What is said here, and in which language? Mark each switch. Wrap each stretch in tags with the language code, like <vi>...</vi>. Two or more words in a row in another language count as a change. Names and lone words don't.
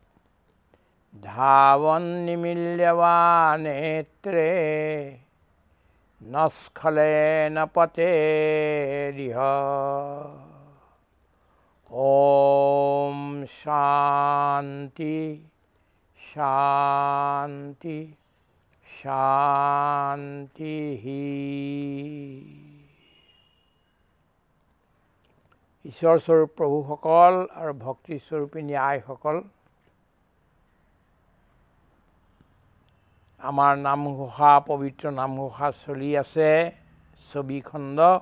<sa>धावन्निमील्यवानेत्रे न स्खलेन पतेरिह ॐ शान्ति शान्ति शान्तिः</sa> <as>ঈশ্বৰ স্বৰূপ প্ৰভুসকল আৰু ভক্তি স্বৰূপিনী আইসকল, আমাৰ নামঘোষা পবিত্ৰ নামঘোষা চলি আছে ২৪ খণ্ড।</as>